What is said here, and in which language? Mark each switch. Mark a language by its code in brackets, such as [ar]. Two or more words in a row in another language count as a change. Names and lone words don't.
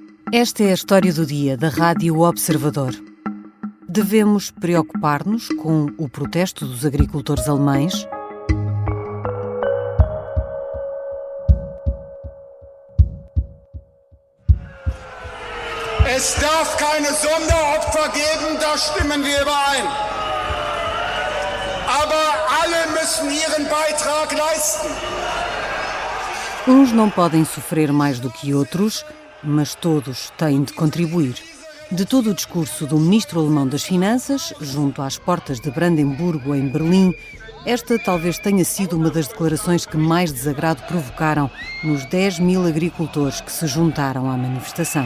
[pt] Esta é a história do dia da Rádio Observador. Devemos preocupar-nos com o protesto dos agricultores alemães? [de] Es darf keine Sonderopfer geben, da stimmen wir überein. Aber alle müssen ihren Beitrag leisten. [pt] Uns não podem sofrer mais do que outros, mas todos têm de contribuir. De todo o discurso do ministro alemão das Finanças, junto às portas de Brandemburgo, em Berlim, esta talvez tenha sido uma das declarações que mais desagrado provocaram nos 10.000 agricultores que se juntaram à manifestação.